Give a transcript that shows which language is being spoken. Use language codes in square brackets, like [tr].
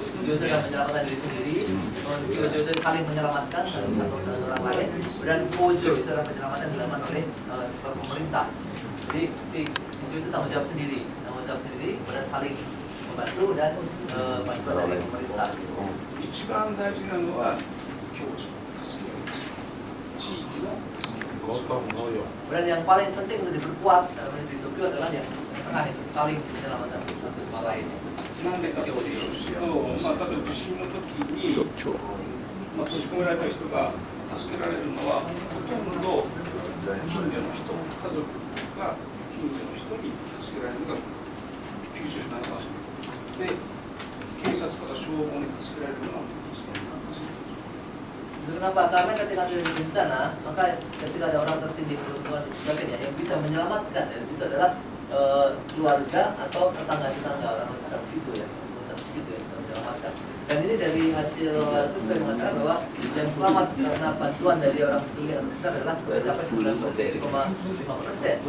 [id] Jijo itu adalah menyelamatkan diri sendiri, Kyojo itu saling menyelamatkan satu dengan orang lain, dan Kojo itu adalah penyelamatkan dilakukan oleh pemerintah. Jadi Jijo itu tanggung jawab sendiri, kemudian saling membantu dan bantuan dari pemerintah. [ja] 一番大事なのは共助、助け合いです。地域の [id] gotong royong. Dan yang paling penting untuk diperkuat dalam di Tokyo adalah yang tengah itu saling menyelamatkan satu sama lain. [ja] なんでかというと、例えば地震の時に、閉じ込められた人が助けられるのは、ほとんど近所の人、家族が近所の人に助けられるのが 97% で、警察とか消防に助けられるのは 1.7%。 [id] Kenapa? Karena ketika terjadi bencana, maka ketika ada orang tertindih dan sebagainya, yang bisa menyelamatkan dari situ adalah keluarga atau tetangga-tetangga orang di situ ya, menyelamatkan. Dan ini dari hasil survei mengatakan bahwa yang selamat karena bantuan dari orang sekeliling atau sekitar adalah mencapai 97,5%.